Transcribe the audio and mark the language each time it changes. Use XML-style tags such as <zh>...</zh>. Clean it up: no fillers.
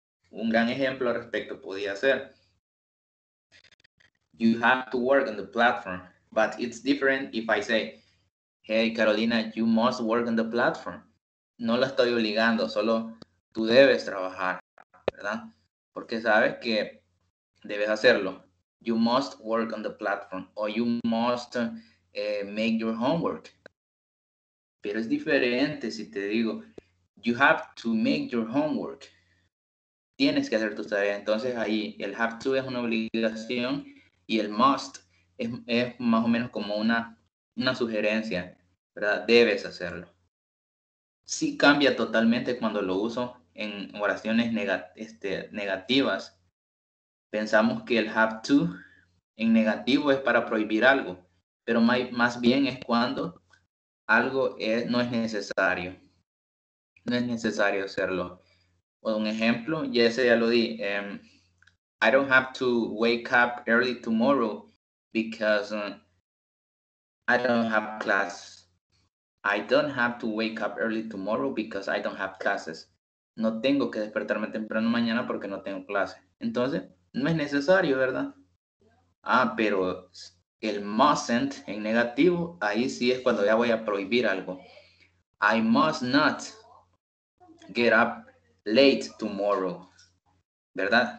<es>Un gran ejemplo al respecto podría ser:</es> <en>you have to work on the platform, but it's different if I say, hey Carolina, you must work on the platform.</en> <es>No la estoy obligando, solo tú debes trabajar, ¿verdad? Porque sabes que debes hacerlo.</es> <en>You must work on the platform, or you must make your homework.</en> <es>Pero es diferente si te digo,</es> <en>you have to make your homework.</en> <es>Tienes que hacer tus tareas. Entonces ahí el have to es una obligación y el must es más o menos como una sugerencia, ¿verdad? Debes hacerlo. Sí cambia totalmente cuando lo uso en oraciones negativas. Pensamos que el have to en negativo es para prohibir algo, pero más bien es cuando algo no es necesario. No es necesario hacerlo. O un ejemplo, ya ese ya lo di.</es> <en>I don't have to wake up early tomorrow because I don't have class. I don't have to wake up early tomorrow because I don't have classes.</en> <es>No tengo que despertarme temprano mañana porque no tengo clase. Entonces, no es necesario, ¿verdad? Ah, pero el mustn't en negativo, ahí sí es cuando ya voy a prohibir algo.</es> <en>I must not get up late tomorrow, ¿verdad?</en>